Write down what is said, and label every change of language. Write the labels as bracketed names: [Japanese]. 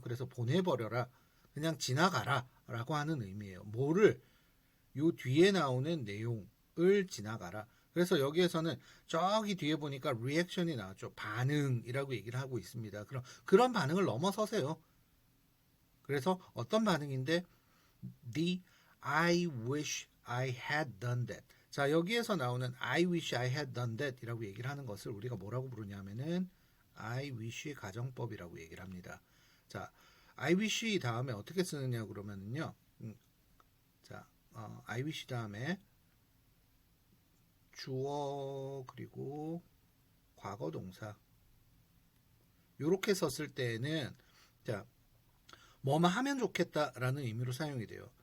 [Korean] 그래서 보내버려라, 그냥 지나가라라고 하는 의미예요. 뭐를 요 뒤에 나오는 내용을 지나가라. 그래서 여기에서는 저기 뒤에 보니까 리액션이 나왔죠. 반응이라고 얘기를 하고 있습니다. 그런 반응을 넘어서세요. 그래서 어떤 반응인데 [English] the I wish I had done that. [Korean] 자, 여기에서 나오는 [English] I wish I had done that [Korean] 이라고 얘기를 하는 것을 우리가 뭐라고 부르냐면은 I wish 가정법이라고 얘기를 합니다. 자, I wish 다음에 어떻게 쓰느냐 그러면은요. 자, I wish 다음에 주어 그리고 과거 동사 요렇게 썼을 때는 자, 뭐만 하면 좋겠다라는 의미로 사용이 돼요.